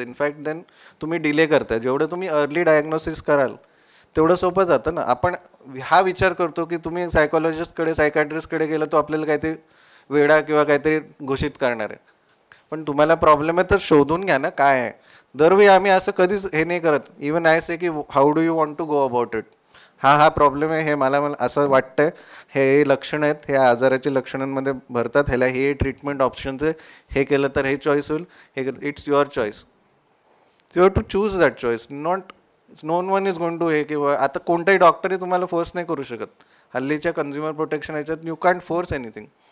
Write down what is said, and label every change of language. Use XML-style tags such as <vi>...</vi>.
<mr>In fact then तुम्ही delay करता. जेवढं तुम्ही अर्ली डायग्नोसिस कराल तेवढं सोपं जातं ना. आपण हा विचार करतो की तुम्ही सायकॉलॉजिस्टकडे, सायकॅट्रिस्टकडे गेलं तो आपल्याला काहीतरी वेडा किंवा काहीतरी घोषित करणार आहे. पण तुम्हाला प्रॉब्लेम आहे तर शोधून घ्या ना काय आहे. दरवेळी आम्ही असं कधीच हे नाही करत.</mr> <en>Even I say की how do you want to go about it.</en> <mr>हा प्रॉब्लेम आहे, हे मला असं वाटतंय, हे लक्षणं आहेत, हे आजाराची लक्षणांमध्ये भरतात, ह्याला हे ट्रीटमेंट ऑप्शन्स आहे, हे केलं तर हे चॉईस होईल, हे</mr> <en>It's your choice. You have to choose that choice. No one is going to हे</en> <mr>किंवा आता कोणताही डॉक्टरही तुम्हाला फोर्स नाही करू शकत. हल्लीच्या कन्झ्युमर प्रोटेक्शन याच्यात</mr> <en>You can't force anything.</en>